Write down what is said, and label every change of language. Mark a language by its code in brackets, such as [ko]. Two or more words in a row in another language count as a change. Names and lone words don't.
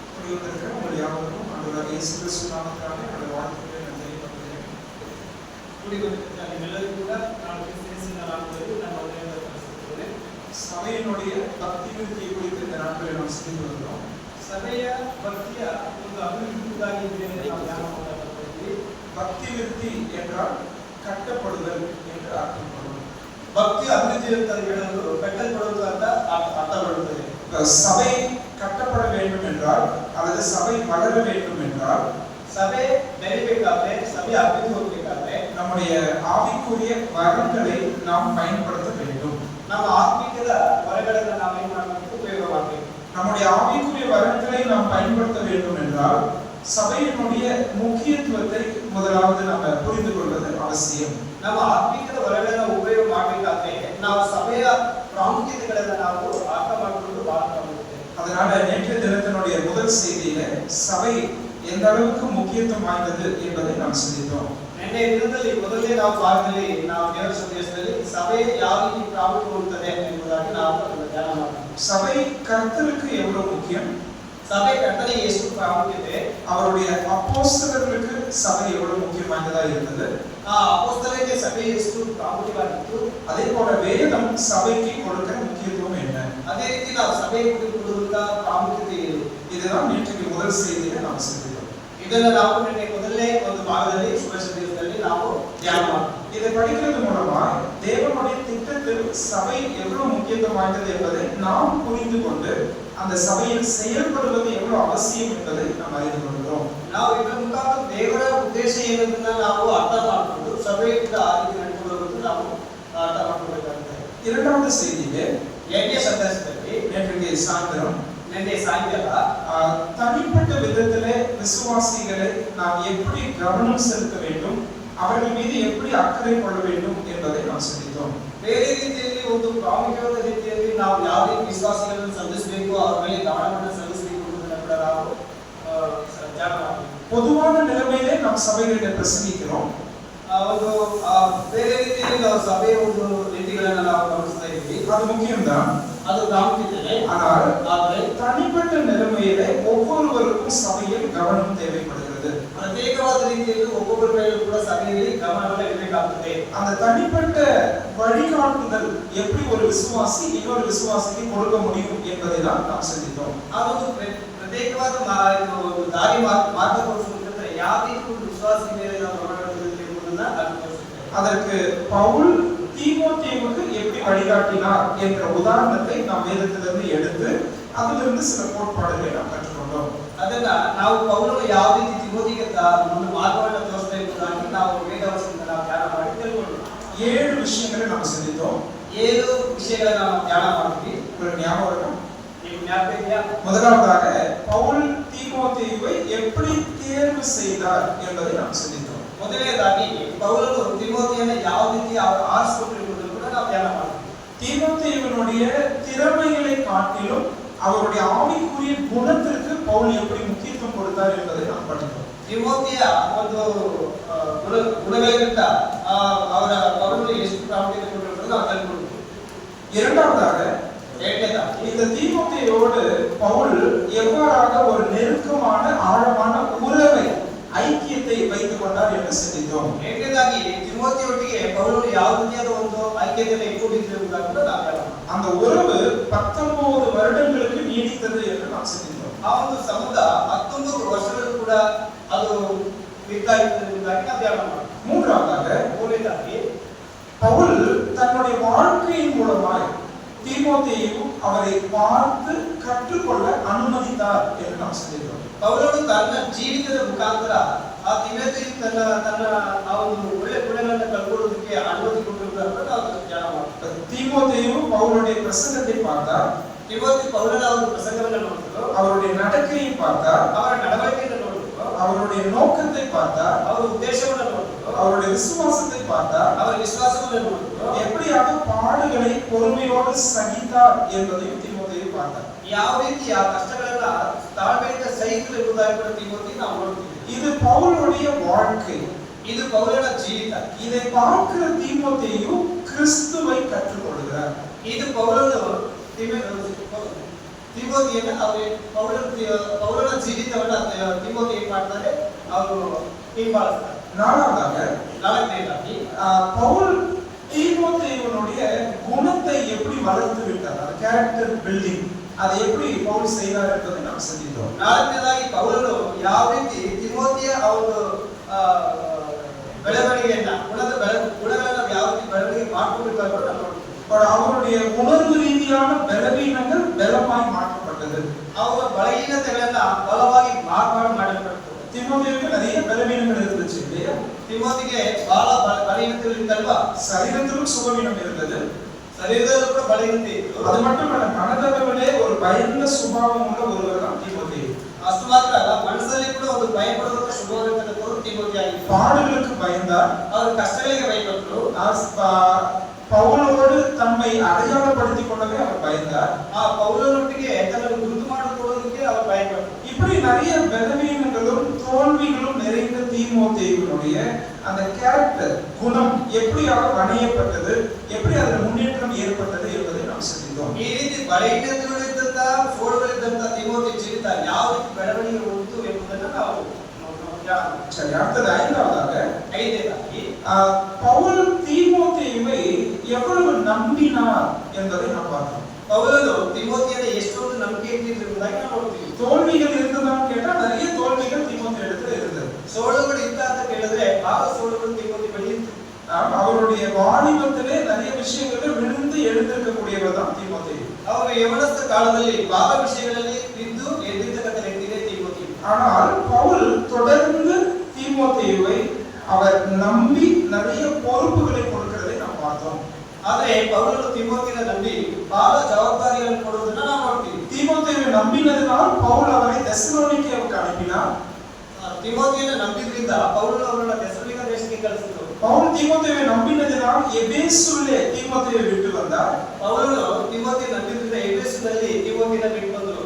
[ta] கூடி வந்திருக்கிற உங்கள் யாவருக்கும் ஆண்டவராகிய இயேசு கிறிஸ்து நாமத்தினாலே என்னுடைய வாழ்த்துக்களை நான் தெரிவிக்கிறேன். கூடி வந்திருக்கிற எல்லாரும் கூட நான் சபையினுடைய பக்தி விருத்தியை குறித்து இந்த நாட்களில் நாம் சிந்தித்து வருகிறோம். [kn] ಸಭೆಯ ಭಕ್ತಿಯ ಒಂದು ಅಭಿವೃದ್ಧಿಗಾಗಿ [ta] பக்தி விருத்தி என்றால் கட்டப்படுதல் என்று அர்த்தப்படும். [kn] ಭಕ್ತಿ ಅಭಿವೃದ್ಧಿ ಅಂತ ಹೇಳೋದು ಕಟ್ಟಲ್ಪಡುವುದು ಅಂತ ಅರ್ಥಪಡುತ್ತದೆ. [ta] சபை கட்டப்பட வேண்டும் என்றால் அல்லது சபை வளர வேண்டும் என்றால் [kn] ಸಭೆ ಬೆಳಿಬೇಕಾದ್ರೆ ಸಭೆ ಅಭಿವೃದ್ಧಿ ಹೋಗಬೇಕಾದ್ರೆ [ta] நம்முடைய ஆவிக்குரிய வரங்களை நாம் பயன்படுத்த வேண்டும். [kn] ನಮ್ಮ ಆತ್ಮಿಕದ ವರಗಳನ್ನು ನಾವು ಏನು ಮಾಡಬೇಕು, ಉಪಯೋಗ ಮಾಡಬೇಕು. [ta] நம்முடைய ஆவிக்குரிய வரங்களை நாம் பயன்படுத்த வேண்டும் என்றால் சபையினுடைய முக்கியத்துவத்தை முதலாவது நாம் புரிந்து கொள்வது அவசியம். [kn] ನಮ್ಮ ಆತ್ಮಿಕದ ವರಗಳನ್ನು ಉಪಯೋಗ ಮಾಡಬೇಕಾದ್ರೆ ನಾವು ಸಭೆಯ ಪ್ರಾಮುಖ್ಯತೆಗಳನ್ನು ನಾವು ಅರ್ಥ ಮಾಡಿಕೊಳ್ಳುವುದು ಬಹಳ ಪ್ರಾಮುಖ್ಯತೆ. [ta] அதனால நேற்றைய தினத்தினுடைய முதல் செய்தியில சபை எந்த அளவுக்கு முக்கியத்துவம் வாய்ந்தது என்பதை நாம் சிந்தித்தோம். [kn] ನಿನ್ನೆ ದಿನದಲ್ಲಿ ಮೊದಲನೇ ಭಾಗದಲ್ಲಿ ನಾವು ದೇವರ ಸಂದೇಶದಲ್ಲಿ ಸಭೆ ಯಾವ ರೀತಿ ಪ್ರಾಮುಖ್ಯ ಹೊಂದುತ್ತದೆ ಎಂಬುದಾಗಿ ನಾವು ಧ್ಯಾನ ಮಾಡಿದ್ವಿ. [ta] சபை கர்த்தருக்கு எவ்வளவு முக்கியம், சபை கர்த்தருக்கு [kn] ಎಷ್ಟು ಪ್ರಾಮುಖ್ಯತೆ, [ta] அவருடைய அப்போஸ்தலர்களுக்கு சபை எவ்வளவு முக்கியம் வாய்ந்ததா இருந்தது, [kn] அப்போஸ்தலರಿಗೆ சபை ಎಷ್ಟು ಪ್ರಾಮುಖ್ಯವಾಗಿತ್ತು, [ta] அதே போல வேதம் சபைக்கு கொடுக்கிற முக்கியத்துவம் என்ன, [kn] ಅದೇ ರೀತಿ ನಾವು ಸಭೆಗೆ ಕೊಡುವಂತ ಪ್ರಾಮುಖ್ಯತೆ ಏನು, [ta] இதுதான் நேற்றைக்கு முதல் செய்தியில நாம் சிந்தித்தோம். [kn] ಇದನ್ನ ನಾವು ನಿನ್ನೆ ಮೊದಲನೇ ಒಂದು ಭಾಗದಲ್ಲಿ ಶುಭ ಸಂದೇಶದಲ್ಲಿ ನಾವು ಧ್ಯಾನ ಮಾಡಿದ್ವಿ. [ta] இதை படிக்கிறது மூலமா தேவனுடைய திட்டத்தில் சபை எவ்வளவு முக்கியத்துவம் வாய்ந்தது என்பதை நாம் புரிந்து கொண்டு அந்த சபையில் செயல்படுவது எவ்வளவு அவசியம் என்பதை நாம் அறிந்து கொள்கிறோம். [kn] ನಾವು ಇದರ ಮುಖಾಂತರ ದೇವರ ಉದ್ದೇಶ ಏನಂತ ನಾವು ಅರ್ಥ ಮಾಡಿಕೊಂಡು ಸಭೆಯಿಂದ ಆ ರೀತಿ ನಡ್ಕೊಳ್ಳೋದು ನಾವು ಅರ್ಥ ಮಾಡ್ಕೊಳ್ಬೇಕಾಗುತ್ತೆ. [ta] இரண்டாவது செய்தியிலே [kn] ಎರಡನೇ ಸಂದೇಶದಲ್ಲಿ [ta] நேற்றைக்கு சாயந்தரம் [kn] ನಿನ್ನೆ ಸಾಯಂಕಾಲ [ta] தனிப்பட்ட விதத்திலே விசுவாசிகளை நாம் எப்படி கவனம் செலுத்த வேண்டும், அவர்கள் மீது எப்படி அக்கறை கொள்ள வேண்டும் என்பதை நாம் சிந்தித்தோம். [kn] ಬೇರೆ ರೀತಿಯಲ್ಲಿ ಒಂದು ಪ್ರಾಮುಖ್ಯವಾದ ರೀತಿಯಲ್ಲಿ ನಾವು ಯಾವ ರೀತಿ ವಿಶ್ವಾಸಿಗಳನ್ನು ಸಂಧಿಸಬೇಕು, ಅವರ ಮೇಲೆ ಗಮನವನ್ನು ಸಲ್ಲಿಸಬೇಕು ಎಂಬುದನ್ನು ಕೂಡ ನಾವು ಧ್ಯಾನ ಮಾಡಿದ್ವಿ. [ta] பொதுவான நிலைமையிலே நாம் சபைகளில் பிரசங்கிக்கிறோம். [kn] ಒಂದು ಬೇರೆ ರೀತಿಯಲ್ಲಿ ನಾವು ಸಭೆಯ ಒಂದು ರೀತಿಗಳನ್ನು ನಾವು ಗಮನಿಸ್ತಾ ಇದ್ದೀವಿ, [ta] அது முக்கியம்தான். [kn] ಅದು ಪ್ರಾಮುಖ್ಯತೆ. [ta] ஆனால் தனிப்பட்ட நிலைமையிலே ஒவ்வொருவருக்கும் சபையில் கவனம் தேவைப்படுகிறது. [kn] ಪ್ರತ್ಯೇಕವಾದ ರೀತಿಯಲ್ಲಿ ಒಬ್ಬೊಬ್ಬರ ಮೇಲೂ ಕೂಡ ಸಭೆಯಲ್ಲಿ ಗಮನವನ್ನು ಇಡಬೇಕಾಗುತ್ತದೆ. [ta] அந்த தனிப்பட்ட வழிகாட்டுதல் எப்படி ஒரு விசுவாசி இன்னொரு விசுவாசிக்கு கொடுக்க முடியும் என்பதை தான் நாம் சிந்தித்தோம். [kn] ಅದೊಂದು ಪ್ರತ್ಯೇಕವಾದ ಒಂದು ದಾರಿ ಮಾರ್ಗದರ್ಶನ ಯಾವ ರೀತಿ ಒಂದು ವಿಶ್ವಾಸಿ ಮೇಲೆ ನಾವು ಗಮನ ಇಡಬೇಕು ಎಂಬುದನ್ನು ಅರ್ಥಮಾಡಿಕೊಳ್ಳುತ್ತೇವೆ. [ta] அதற்கு பவுல் தீமோத்தேயுவுக்கு எப்படி வழிகாட்டினார் என்ற உதாரணத்தை நாம் வேதத்திலிருந்து எடுத்து அதிலிருந்து சில கோட்பாடுகளை நாம் கற்றுக்கொண்டோம். [kn] ಅದನ್ನ ನಾವು ಪೌಲನು ಯಾವ ರೀತಿ ತಿಮೋತಿಗೆ ಒಂದು ಮಾರ್ಗವನ್ನು ತೋರಿಸ್ತಾ ಎಂಬುದಾಗಿ ನಾವು ವೇದವಚನದಿಂದ ನಾವು ಧ್ಯಾನ ಮಾಡಿ ತಿಳ್ಕೊಂಡ್ವಿ. [ta] 7 விஷயங்களை நாம் சிந்தித்தோம். [kn] 7 ವಿಷಯಗಳನ್ನು ನಾವು ಧ್ಯಾನ ಮಾಡಿದ್ವಿ. [ta] உங்களுக்கு ஞாபகம் இருக்கா? [kn] ನಿಮಗೆ ಜ್ಞಾಪಕ ಇದೆಯಾ? [ta] முதலாவதாக பவுல் தீமோத்தேயுவை எப்படி தேர்வு செய்தார் என்பதை நாம் சிந்தித்தோம். [kn] ಮೊದಲನೇದಾಗಿ ಪೌಲನು ತಿಮೋತಿಯನ್ನು ಯಾವ ರೀತಿ ಆರಿಸಿಕೊಂಡರು ಎಂಬುದನ್ನು ಕೂಡ ನಾವು ಧ್ಯಾನ ಮಾಡಿದ್ವಿ. [ta] தீமோத்தேயுவினுடைய திறமைகளை காட்டிலும் அவருடைய ஆவிக்குரிய குணத்திற்கு பவுல் எப்படி முக்கியத்துவம் கொடுத்தார் என்பதை நாம் படித்தோம். [kn] ತಿಮೋತಿಯ ಒಂದು ಗುಣಗಳಿಗಿಂತ ಅವರ ಪೌಲನು ಎಷ್ಟು ಪ್ರಾಮುಖ್ಯತೆ ಕೊಟ್ಟಿರುವುದು ನಾವು ತಿಳ್ಕೊಂಡ್ವಿ. [ta] இரண்டாவதாக இந்த தீமோத்தேயோடு பவுல் எவ்வாறாக ஒரு நெருக்கமான ஆழமான உறவை ஐக்கியத்தை வைத்துக் கொண்டார் என்று சிந்தித்தோம். [kn] ಎರಡನೇದಾಗಿ ತಿಮೋತಿಯೊಟ್ಟಿಗೆ ಪೌಲನು ಯಾವ ರೀತಿಯಾದ ಒಂದು ಐಕ್ಯತೆಯನ್ನು ಇಟ್ಟುಕೊಂಡಿದ್ದರು ಕೂಡ ನಾವು [ta] அந்த உறவு 19 வருடங்களுக்கு நீடித்தது என்று நாம் சிந்தித்தோம். [kn] ಆ ಒಂದು ಸಂಬಂಧ 19 ವರ್ಷಗಳು ಕೂಡ ಅದು ಇರ್ತಾ ಇತ್ತು ಎಂಬುದಾಗಿ ನಾವು ಧ್ಯಾನ ಮಾಡಿದ್ವಿ. ಮೂರನೇದಾಗಿ [ta] பவுல் தன்னுடைய வாழ்க்கையின் மூலமாய் தீமோத்தேயு அவரை பார்த்து கற்றுக்கொள்ள அனுமதித்தார் என்று நாம் சிந்தித்தோம். [kn] ಪೌಲನು ತನ್ನ ಜೀವಿತದ ಮುಖಾಂತರ ಆ ತಿಮೋತಿಯು ತನ್ನ ಆ ಒಂದು ಒಳ್ಳೆ ಗುಣಗಳನ್ನು ಕಲ್ಕೊಳ್ಳೋದಕ್ಕೆ ಅನುಮತಿ ಕೊಟ್ಟಿರುವುದನ್ನು ನಾವು ಧ್ಯಾನ ಮಾಡಿದ್ವಿ. [ta] தீமோத்தேயு பவுலுடைய பிரசங்கத்தை பார்த்தார். [kn] ತಿಮೋತಿ ಪೌಲನ ಒಂದು ಪ್ರಸಂಗವನ್ನು ನೋಡಿದ್ರು, [ta] அவருடைய நடக்கையை பார்த்தார், [kn] ಅವರ ನಡವಳಿಕೆಯನ್ನು ನೋಡಿದ್ರು, [ta] அவருடைய நோக்கத்தை பார்த்தார், [kn] ಅವರ ಉದ್ದೇಶವನ್ನು ನೋಡಿದ್ರು, [ta] அவருடைய விசுவாசத்தை பார்த்தார், [kn] ಅವರ ವಿಶ್ವಾಸವನ್ನು ನೋಡಿದ್ರು, [ta] எப்படியாக பாடுகளை பொறுமையோடு சகித்தார் என்பதையும் தீமோத்தேயு பார்த்தார். [kn] ಯಾವ ರೀತಿ ಆ ಕಷ್ಟಗಳನ್ನ ತಾಳ್ಮೆಯಿಂದ ಸಹಿಸಲು ಎಂಬುದಾಗಿ ಕೂಡ ತಿಮೋತಿ ನಾವು ನೋಡ್ತೀವಿ. [ta] இது பவுலுடைய வாழ்க்கை, [kn] ಇದು ಪೌಲನ ಜೀವಿತ. [ta] இதை பார்க்கிற தீமோத்தேயு கிறிஸ்துவை கற்றுக்கொள்கிறார். [kn] ಇದು ಪೌಲನು ತಿಮೋತಿಯನ್ನು ಪೌಲನ ಜೀವಿತವನ್ನು ತಿಮೋತಿ ಏನ್ ಮಾಡ್ತಾರೆ, ಅವರು ಹಿಂಬಾಲಿಸ್ತಾರೆ. [ta] நாலாவதாக பவுல் தீமோத்தேயுனுடைய குணத்தை எப்படி வளர்த்து விட்டார், அந்த [en] character building [ta] அதை எப்படி பவுல் செய்தார் என்பதை நாம் சிந்தித்தோம். [kn] ನಾಲ್ಕನೇದಾಗಿ ಪೌಲನು ಯಾವ ರೀತಿ ತಿಮೋತಿಯ ಅವರು ಬೆಳವಣಿಗೆಯನ್ನ ಗುಣಗಳನ್ನ ಯಾವ ರೀತಿ ಬೆಳವಣಿಗೆ ಮಾಡ್ಕೊಂಡಿರ್ತಾರೋ ನಾವು ನೋಡ್ತೀವಿ. [ta] அவருடைய உணர்வு ரீதியான பலவீனங்கள் பலமாய் மாற்றப்பட்டது. [kn] ಅವರ ಬಲಹೀನತೆಗಳನ್ನ ಬಲವಾಗಿ ಮಾರ್ಪಾಡು ಮಾಡಲ್ಪಟ್ಟது. [ta] தீமோத்தேயுக்கு நிறைய பலவீனங்கள் இருந்துச்சு இல்லையா? [kn] ತಿಮೋತಿಗೆ ಬಹಳ ಬಲಹೀನತೆಗಳು ಇತ್ತಲ್ವಾ? [ta] சரீரத்திலும் சுகவீனம் இருந்தது, [kn] ಶರೀರದಲ್ಲೂ ಕೂಡ ಬಲಹೀನತೆ ಇತ್ತು. [ta] அது மட்டுமல்ல, மனதளவிலே ஒரு பயந்த சுபாவம் உள்ள ஒருவர் தான் தீமோத்தேயு. [kn] ಅಷ್ಟು ಮಾತ್ರ ಅಲ್ಲ, ಮನಸ್ಸಲ್ಲಿ ಕೂಡ ಒಂದು ಭಯಪಡುವಂತ ಸ್ವಭಾವವಿರತಕ್ಕಂಥವರು ತಿಮೋತಿ ಆಗಿತ್ತು. [ta] பாடுகளுக்கு பயந்தார், [kn] ಅವರು ಕಷ್ಟಗಳಿಗೆ ಭಯಪಟ್ಟರು. [ta] பவுலோடு தம்மை அடையாளப்படுத்திக் கொள்ளவே அவர் பயந்தார். [kn] ಪೌಲನೊಟ್ಟಿಗೆ ತನ್ನನ್ನು ಗುರುತು ಮಾಡಿಕೊಳ್ಳೋದಕ್ಕೆ ಅವರು ಭಯಪಟ್ಟರು. [ta] இப்படி நிறைய பலவீனங்களும் தோல்விகளும் நிறைந்த தீமோத்தேயுனுடைய அந்த கேரக்டர் குணம் எப்படியாக வணையப்பட்டது, எப்படி அதில் முன்னேற்றம் ஏற்பட்டது என்பதை நாம் சிந்தித்தோம். [kn] ಈ ರೀತಿ ಬಲಹೀನತೆಗಳಿದ್ದಂತ ಸೋಳುಗಳಿದ್ದಂತ ತಿಮೋತಿ ಜೀವಿತ ಯಾವ ರೀತಿ ಬೆಳವಣಿಗೆ ಹೊಂದಿತು ಎಂಬುದನ್ನು ನಾವು [ta] சரி, அடுத்தது ஐந்தாவதாக [kn] ಐದನೇದಾಗಿ [ta] பவுல் தீமோத்தேயுவை எவ்வளவு நம்பினார் என்பதை நாம் பார்த்தோம். [kn] ಪೌಲನು ತಿಮೋತಿಯನ್ನು ಎಷ್ಟೊಂದು ನಂಬಿಕೆ ಇಟ್ಟಿದ್ರು ಎಂಬುದಾಗಿ ನಾವು ನೋಡ್ತೀವಿ. [ta] தோல்விகள் இருந்ததான்னு கேட்டா நிறைய தோல்விகள் தீமோத்தேயு இடத்துல இருந்தது. [kn] ಸೋಳುಗಳು ಇತ್ತ ಅಂತ ಕೇಳಿದ್ರೆ ಬಹಳ ಸೋಳುಗಳು ತಿಮೋತಿ ಬಳಿ ಇತ್ತು. [ta] அவருடைய வாலிபத்திலே நிறைய விஷயங்களில் விழுந்து எழுந்திருக்கக்கூடியவர் தான் தீமோத்தேயு. [kn] ಅವರು ಯವನಸ್ಥ ಕಾಲದಲ್ಲಿ ಬಹಳ ವಿಷಯಗಳಲ್ಲಿ ಬಿದ್ದು ಎದ್ದಿರ್ತಕ್ಕಂಥ ವ್ಯಕ್ತಿಯೇ ತಿಮೋತಿ. [ta] ஆனால் பவுல் தொடர்ந்து தீமோத்தேயுவை அவர் நம்பி நிறைய பொறுப்புகளை கொடுக்கிறதை நாம் பார்த்தோம். [kn] ಆದ್ರೆ ಪೌಲನು ತಿಮೋತಿನ ನಂಬಿ ಬಹಳ ಜವಾಬ್ದಾರಿಗಳನ್ನು ಕೊಡುವುದನ್ನು ನಾವು ನೋಡ್ತೀವಿ. [ta] தீமோத்தேயுவை நம்பினதினால் பவுல் அவரை தெசலோனிக்கேவுக்கு அனுப்பினார். [kn] ತಿಮೋತಿಯನ್ನು ನಂಬಿದ್ರಿಂದ ಪೌಲನು ಅವರನ್ನು ತೆಸಲೋನಿಕ ದೇಶಕ್ಕೆ ಕಳಿಸಿದರು. [ta] பவுல் தீமோத்தேயுவை நம்பினதினால் எபேசுவிலே தீமோத்தேயுவை விட்டு வந்தார். [kn] ಪೌಲನು ತಿಮೋತಿಯನ್ನು ನಂಬಿದ್ರಿಂದ ಎಫೆಸದಲ್ಲಿ ತಿಮೋತಿಯನ್ನು ಬಿಟ್ಟು ಬಂದರು.